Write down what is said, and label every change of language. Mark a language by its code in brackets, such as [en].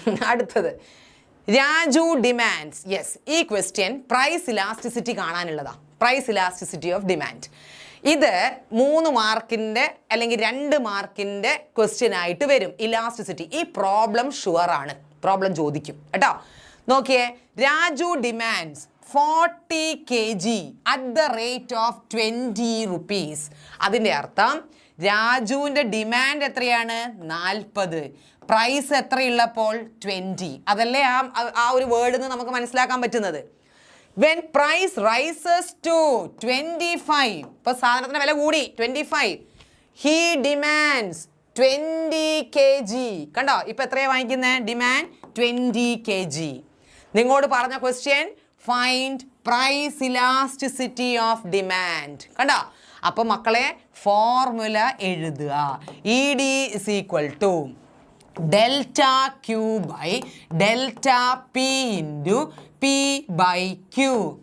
[ml] അടുത്തത് Raju demands. Yes, ഈ question price elasticity കാണാനുള്ളതാ. Price elasticity of demand. ഇത് 3 മാർക്കിൻ്റെ അല്ലെങ്കിൽ 2 മാർക്കിൻ്റെ ക്വസ്റ്റ്യൻ ആയിട്ട് വരും. ഇലാസ്റ്റിസിറ്റി ഈ പ്രോബ്ലം ഷുവർ ആണ്, പ്രോബ്ലം ചോദിക്കും കേട്ടോ. [en] നോക്കിയേ, Raju demands 40 kg at the rate of 20 rupees. [ml] അതിൻ്റെ അർത്ഥം രാജുവിൻ്റെ ഡിമാൻഡ് എത്രയാണ്? 40. പ്രൈസ് എത്രയുള്ളപ്പോൾ? 20. അതല്ലേ ആ ഒരു വേർഡിൽ നിന്ന് നമുക്ക് മനസ്സിലാക്കാൻ പറ്റുന്നത്. [en] When price rises to 25, [ml] ഇപ്പോൾ സാധനത്തിന് വില കൂടി [en] 25, he demands 20 kg. [ml] കണ്ടോ, ഇപ്പം എത്രയാണ് വാങ്ങിക്കുന്നത്? Demand 20 kg. നിങ്ങളോട് പറഞ്ഞ [en] Question find price elasticity of demand. [ml] കണ്ടോ, അപ്പോൾ മക്കളെ ഫോർമുല എഴുതുക. [en] E D is equal to delta Q by delta P into P by Q.